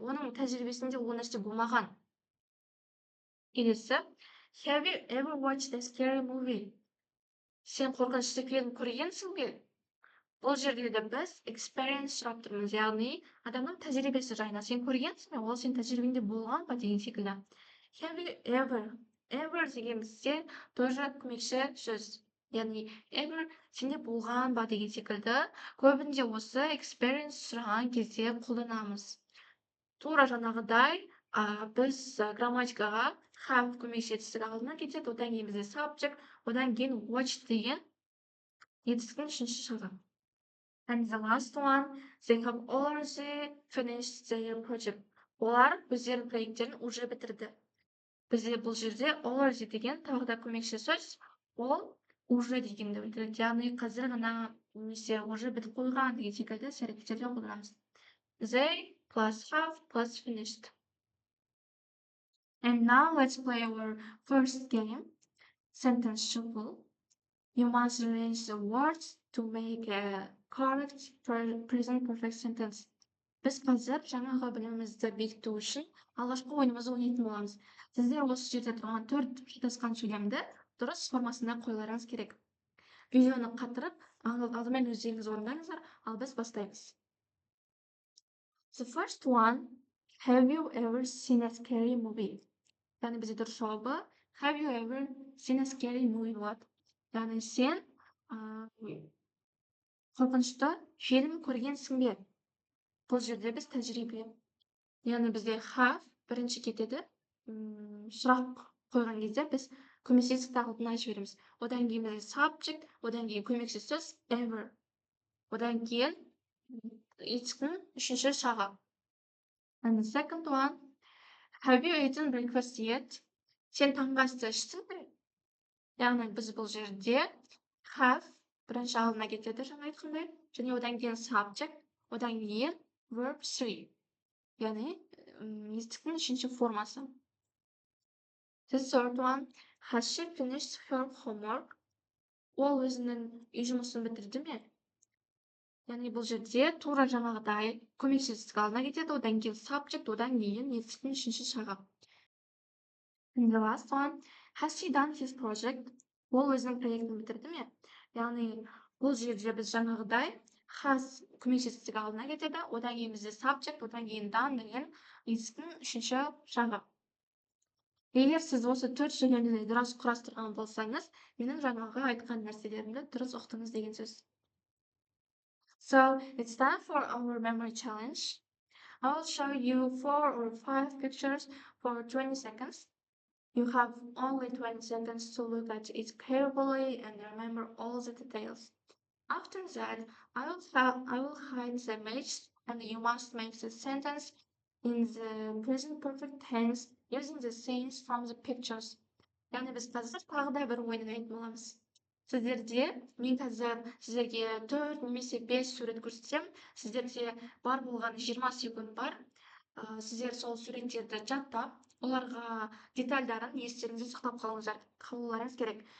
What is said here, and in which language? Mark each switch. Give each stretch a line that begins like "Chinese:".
Kazakh: Оның тәжірибесінде ол нәрсе болмаған. Келесі.
English: Have you ever watched a scary movie?
Kazakh: Сен қорқынышты фильм көргенсің бе? Бұл жерде де біз experience сұрап тұрмыз, яғни адамның тәжірибесі жайына. Сен көргенсің бе? Ол сен тәжірибеңде болған ба деген секілді.
English: Have you ever?
Kazakh: Ever деген бізде тоже көмекші сөз. Яғни ever сенде болған ба деген секілді. Көбінде осы experience сұраған кезде қолданамыз. Тура жаңағыдай біз грамматикаға have көмекші етістік алдына кетеді, одан кейін бізде subject, одан кейін watch деген етістіктің үшінші жағы.
English: And the last one, they have already finished their project.
Kazakh: Олар өздерінің проекттерін уже бітірді. Бізде бұл жерде already деген тағы да көмекші сөз, ол уже дегенді білдіреді. Яғни қазір ғана немесе уже бітіп қойған деген секілді іс әрекеттерде қолданамыз.
English: They plus have plus finished. And now let's play our first game, sentence shuffle. You must arrange the words to make a correct present perfect sentence.
Kazakh: Біз қазір жаңағы білімімізді бекіту үшін алғашқы ойынымызды ойнайтын боламыз. Сіздер осы жерде тұрған 4 шатасқан сөйлемді дұрыс формасында қоюларыңыз керек. Видеоны қатырып, алдымен өздеріңіз орындаңыздар, ал біз бастаймыз.
English: The first one, have you ever seen a scary movie?
Kazakh: Яғни бізде дұрыс жауабы
English: have you ever seen a scary movie
Kazakh: болады. Яғни сен қорқынышты фильм көргенсің бе? Бұл жерде біз тәжірибе. Яғни бізде have бірінші кетеді. Сұрақ қойған кезде біз көмекші етістікті алдына жібереміз. Одан кейін бізде subject, одан кейін көмекші сөз ever. Одан кейін етістіктің үшінші жағы.
English: And the second one, have you eaten breakfast yet?
Kazakh: Сен таңғы асты іштің бе? Яғни біз бұл жерде have бірінші алдына кетеді, жаңа айтқандай, және одан кейін subject, одан кейін verb 3. Яғни етістіктің үшінші формасы.
English: The third one, has she finished her homework?
Kazakh: Ол өзінің үй жұмысын бітірді ме? Яғни бұл жерде тура жаңағыдай көмекші етістік алдына кетеді, одан кейін subject, одан кейін етістіктің үшінші жағы.
English: And the last one, has he done his project?
Kazakh: Ол өзінің проектін бітірді ме? Яғни бұл жерде біз жаңағыдай has көмекші етістік алдына кетеді, одан кейін бізде subject, одан кейін done деген етістіктің үшінші жағы. Егер сіз осы 4 сөйлемді дұрыс құрастырған болсаңыз, менің жаңағы айтқан нәрселерімді дұрыс ұқтыңыз деген сөз.
English: So it's time for our memory challenge. I will show you 4 or 5 pictures for 20 seconds. You have only 20 seconds to look at it carefully and remember all the details. After that, I will hide the image and you must make the sentence in the present perfect tense using the scenes from the pictures.
Kazakh: Yani biz қазір тағы да бір ойын ойнайтын боламыз. Мен қазір сіздерге 4 немесе 5 сурет көрсетсем, сіздерде бар болған 20 секунд бар. Сіздер сол суреттерді жаттап, оларға детальдарын естеріңізде сақтап қалуларыңыз керек.